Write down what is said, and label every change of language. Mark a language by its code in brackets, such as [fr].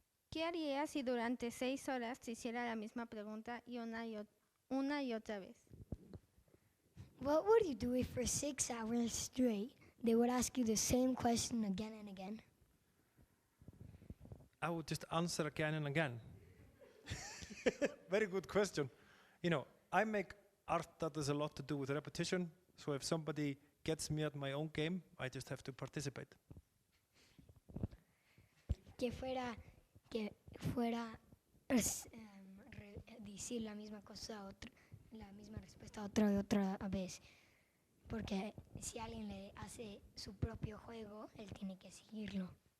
[es] ¿Qué harías si durante 6 horas te hiciera la misma pregunta y una y otra vez? [en] What would you do if for 6 hours straight they would ask you the same question again and again? I would just answer again and again. Very good question. I make art that has a lot to do with repetition. So if somebody gets me at my own game, I just have to participate. [es] Que fuera decir la misma cosa, la misma respuesta otra y otra vez. Porque si alguien le hace su propio juego, él tiene que seguirlo.